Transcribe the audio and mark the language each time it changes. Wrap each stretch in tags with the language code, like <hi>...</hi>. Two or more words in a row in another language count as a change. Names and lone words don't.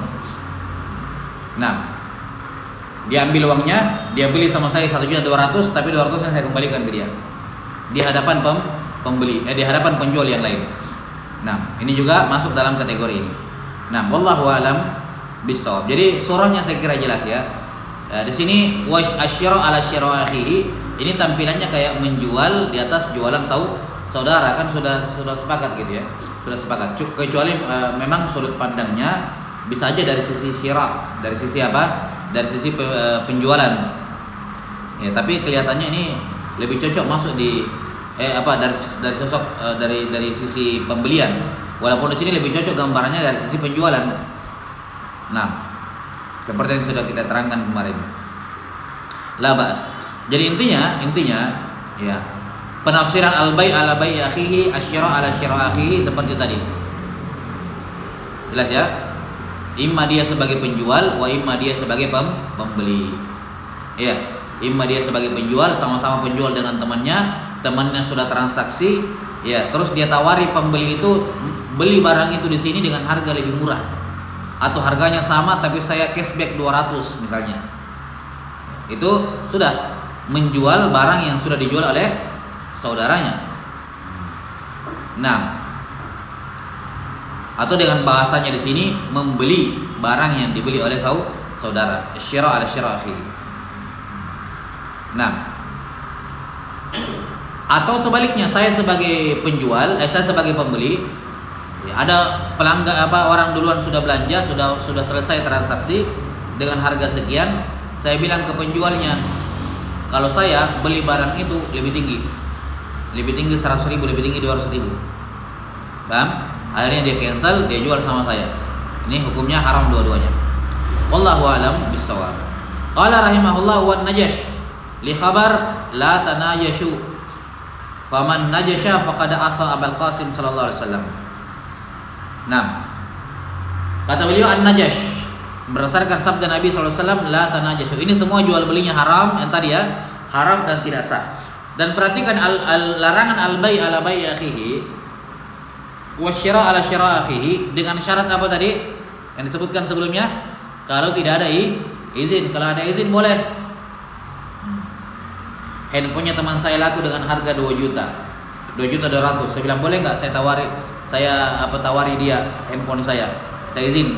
<id>Nah, dia ambil uangnya, dia beli sama saya 1.200.000, tapi 200 yang saya kembalikan ke dia di hadapan pembeli, di hadapan penjual yang lain. Nah, ini juga masuk dalam kategori ini. Nah,</id> <ar>والله أعلم بالصواب.</ar> <id>Jadi surahnya saya kira jelas ya. Di sini</id> <ar>والشراء على شراء أخيه,</ar> <id>ini tampilannya kayak menjual di atas jualan saudara, kan sudah sepakat gitu ya. Sudah sepakat. Kecuali memang sudut pandangnya bisa aja dari sisi syira, dari sisi apa? Dari sisi penjualan. Ya, tapi kelihatannya ini lebih cocok masuk di dari sosok dari sisi pembelian. Walaupun di sini lebih cocok gambarannya dari sisi penjualan. Nah, seperti yang sudah kita terangkan kemarin.</id> <ar>لا بأس.</ar> <id>Jadi intinya ya, penafsiran</id> <ar>البيع على بيع أخيه, الشراء على شراء أخيه</ar> <id>seperti tadi. Jelas ya? Imma dia sebagai penjual,</id> <ar>وإما</ar> <id>dia sebagai pembeli. Iya, imma dia sebagai penjual, sama-sama penjual dengan temannya sudah transaksi, ya, terus dia tawari pembeli itu beli barang itu di sini dengan harga lebih murah. Atau harganya sama tapi saya cashback 200 misalnya. Itu sudah menjual barang yang sudah dijual oleh saudaranya. Nah, atau dengan bahasanya di sini membeli barang yang dibeli oleh saudara,</id> <ar>شراء على شراء أخي.</ar> <id>Nah, atau sebaliknya, saya sebagai penjual, saya sebagai pembeli, ya, ada pelanggan orang duluan sudah belanja, sudah selesai transaksi dengan harga sekian, saya bilang ke penjualnya, kalau saya beli barang itu lebih tinggi 100.000, lebih tinggi 200.000. Paham? Akhirnya dia cancel, dia jual sama saya. Ini hukumnya haram dua-duanya.</id> <ar>والله أعلم بالصواب. قال رحمه الله والنجش لخبر لا تناجشوا. فمن ناجش فقد عصى أبا القاسم صلى الله عليه وسلم.</ar> <id>Nah, kata beliau an-najash berdasarkan sabda Nabi</id> <ar>صلى الله عليه وسلم لا تناجشوا.</ar> <id>Ini semua jual belinya haram, yang tadi ya, haram dan tidak sah. Dan perhatikan larangan</id> <ar>البيع على بيع أخيه والشراء على شراء أخيه</ar> <id>dengan syarat apa tadi yang disebutkan sebelumnya? Kalau tidak ada izin. Kalau ada izin boleh. Handphonenya teman saya laku dengan harga 2.200.000. Saya bilang boleh nggak saya tawari dia handphone saya izin.</id>